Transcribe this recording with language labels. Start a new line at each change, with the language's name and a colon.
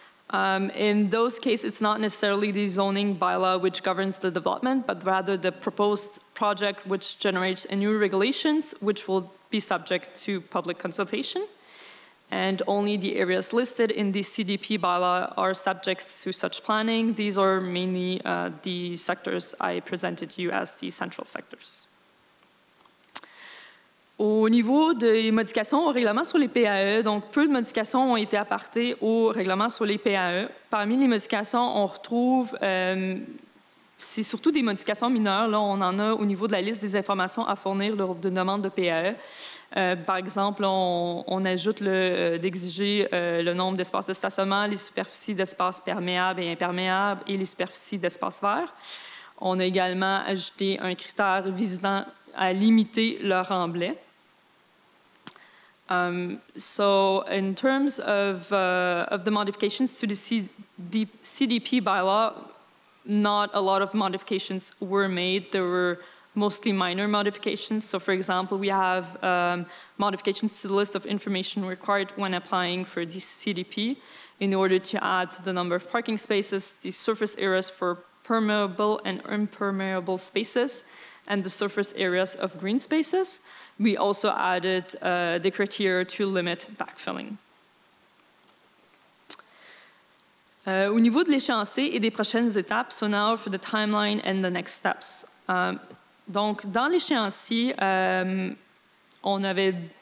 English: In those cases, it's not necessarily the zoning bylaw which governs the development, but rather the proposed project which generates a new regulations which will be subject to public consultation. And only the areas listed in the CDP bylaw are subject to such planning. These are mainly the sectors I presented to you as the central sectors.
French: Au niveau des modifications au règlement sur les PAE, donc peu de modifications ont été apportées au règlement sur les PAE. Parmi les modifications, on retrouve, c'est surtout des modifications mineures. Là, on en a au niveau de la liste des informations à fournir lors d'une demande de PAE. Par exemple, on ajoute d'exiger le nombre d'espaces de stationnement, les superficies d'espaces perméables et imperméables et les superficies d'espaces verts. On a également ajouté un critère visant à limiter leur remblai.
English: So in terms of the modifications to the CDP bylaw, not a lot of modifications were made. There were mostly minor modifications. So for example, we have modifications to the list of information required when applying for the CDP in order to add the number of parking spaces, the surface areas for permeable and impermeable spaces, and the surface areas of green spaces. We also added the criteria to limit backfilling.
French: Au niveau de l'échéancier et des prochaines étapes,
English: so now for the timeline and the next steps.
French: Donc, dans l'échéancier, on avait